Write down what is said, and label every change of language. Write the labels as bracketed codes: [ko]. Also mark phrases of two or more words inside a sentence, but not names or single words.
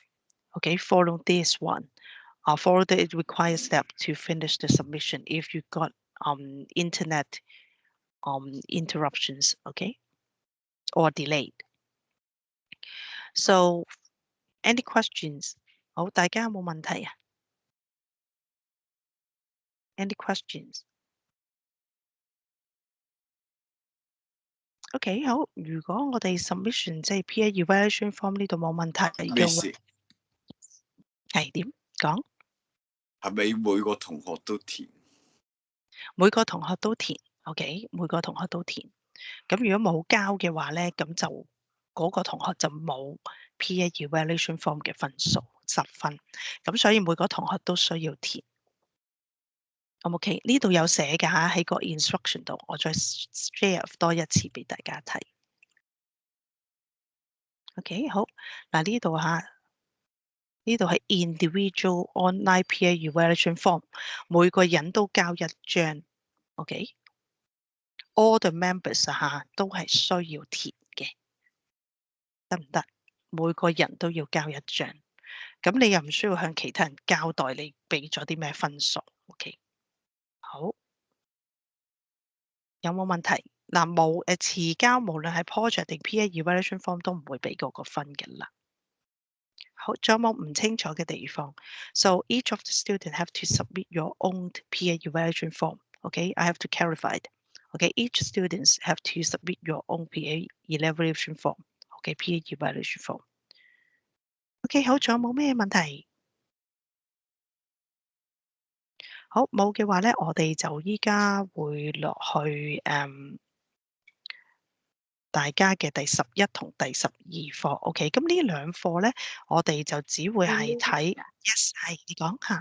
[en] Okay, follow this one. Follow the required step to finish the submission if you got internet interruptions, okay, or delayed. So any questions? [yue] 好，大家有冇問題啊？ [en] Any questions? [yue] OK，好。如果我哋 submission 即係 [en] peer evaluation form [yue] 呢度冇問題嘅話， Miss，係點講？係咪每個同學都填？每個同學都填 ，OK，每個同學都填。咁如果冇交嘅話咧，咁就嗰個同學就冇 [en] peer evaluation form [yue] 嘅分數10分。咁所以每個同學都需要填。OK，呢度有寫㗎嚇，喺個 instruction 度，我再 share 多一次俾大家睇。OK，好，嗱呢度嚇。呢度係 [en] individual online peer evaluation form， [yue] 每個人都交一張 ，OK？ [en] All the members [yue] 都係需要填嘅，得唔得？每個人都要交一張，咁你又唔需要向其他人交代你俾咗啲咩分數 ，OK？好，有冇問題？嗱冇遲交無論係 project 定 [en] peer evaluation form [yue] 都唔會俾嗰個分嘅啦。好，仲有冇唔清楚嘅地方 [en] ？So each of the students have to submit your own peer evaluation form. Okay, I have to clarify it. Okay, each students have to submit your own peer evaluation form. Okay, peer evaluation form. [yue] Okay，好，仲有冇咩問題？好，冇嘅話咧，我哋就依家會落去大家嘅第11同第12課。OK，咁呢兩課咧，我哋就只會係睇 Yes， 係你講下。